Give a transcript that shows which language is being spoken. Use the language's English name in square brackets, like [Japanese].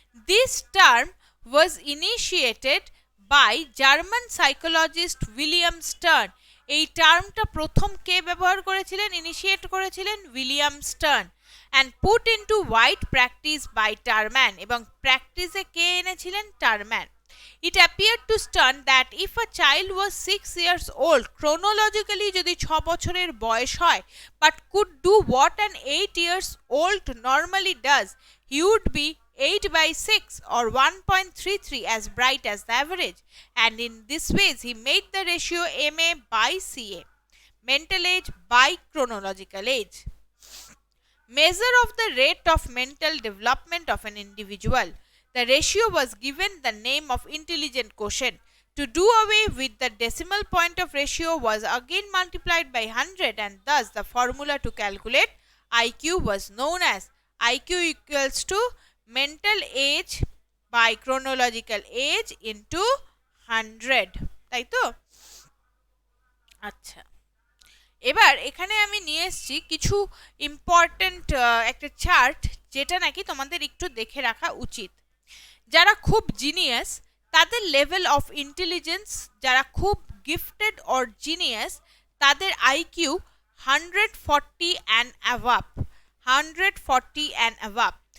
[English] This term was initiated by German psychologist William Stern. [Bangla] এই টার্মটা প্রথম কে ব্যবহার করেছিলেন, ইনিশিয়েট করেছিলেন? William stern. [English] and put into wide practice by Terman, [Bangla] এবং প্র্যাকটিসে কে এনেছিলেন? [English] Terman. It appeared to Stern that if a child was 6 years old, chronologically [Bangla] যদি 6 বছরের বয়স হয়, [English] but could do what an 8 years old normally does, he would be 8 by 6 or 1.33 as bright as the average, and in this ways he made the ratio MA by CA, mental age by chronological age, measure of the rate of mental development of an individual. The ratio was given the name of intelligent quotient. To do away with the decimal point of ratio was again multiplied by 100, and thus the formula to calculate IQ was known as IQ equals to mental age by chronological age into 100. [Bangla] তাই তো? আচ্ছা, এবার এখানে আমি নিয়ে এসেছি কিছু important একটা চার্ট, যেটা নাকি তোমাদের একটু দেখে রাখা উচিত। যারা খুব জিনিয়াস তাদের লেভেল অফ ইন্টেলিজেন্স, যারা খুব গিফটেড অর জিনিয়াস তাদের আইকিউ 140 অ্যান্ড অ্যাভাব, 140 অ্যান্ড অ্যাভাব।